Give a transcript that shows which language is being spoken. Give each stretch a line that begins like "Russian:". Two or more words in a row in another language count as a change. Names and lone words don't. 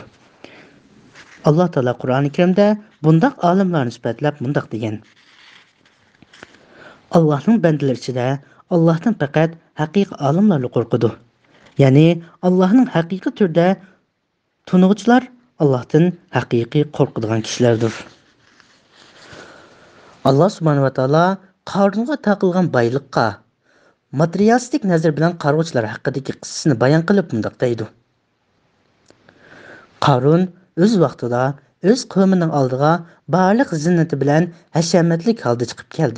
Uzbek: Alloh taolo Qur'oni Karimda bundoq olimlarni sifatlab bundoq degan: Allohning bandalari ichida Allohdan faqat haqiqiy olimlar qo'rqadi. Ya'ni Allohning haqiqiy turda tunug'uchilar Allohdan haqiqiy qo'rqadigan kishilardir.
Arabic: الله سبحانه وتعالى
Uzbek: Qarunga taqilgan boyliqqa materialistik nazar bilan qarg'uvchilar haqidagi qissasini bayon qilib bundoq deydi: Qarun o'z vaqtida o'z qavmining oldiga barliq zinnati bilan hashamatlik holda chiqib keldi.